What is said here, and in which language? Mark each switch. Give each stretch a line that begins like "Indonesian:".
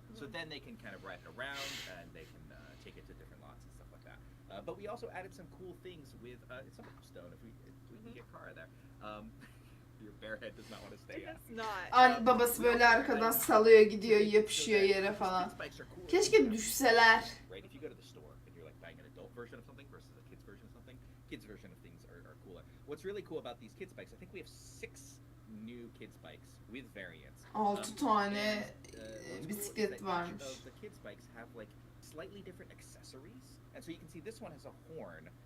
English: So then they can kind of ride it around and they can take it to different lots and stuff like that. But we also added some cool things with it's a stone if we can get Kara there. Your bare head does not want to stay out.
Turkish: Babası böyle arkadan salıyor, gidiyor, yapışıyor yere falan. Keşke düşseler.
English: Right, if you go to the store and you're like buying an adult version of something versus a kid's version of something, kids version of things are cooler. What's really cool about these kids bikes, I think we have 6 new kids bikes with variants.
Turkish: 6 tane bisiklet varmış.
English: The kids bikes have like slightly different accessories, and so you can see this one has a horn.